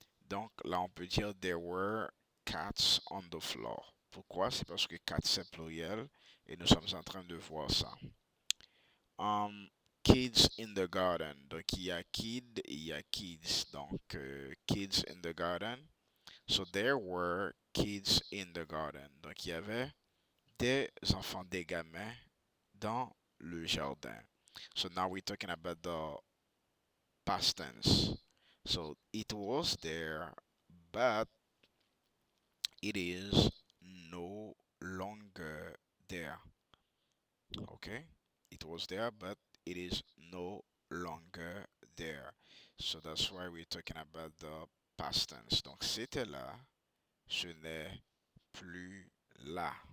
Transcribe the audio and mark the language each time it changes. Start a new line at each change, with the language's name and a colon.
French: Donc là, on peut dire
English: there were cats on the floor.
French: Pourquoi? C'est parce que cats c'est pluriel et nous sommes en train de voir ça.
English: Kids in the garden.
French: Donc il y a kid et il y a kids. Donc
English: kids in the garden. So there were kids in the garden.
French: Donc il y avait des enfants, des gamins dans le jardin.
English: So now we're talking about the past tense. So it was there, but it is no longer there. Okay? It was there, but it is no longer there. So that's why we're talking about the past tense.
French: Donc c'était là, ce n'est plus là.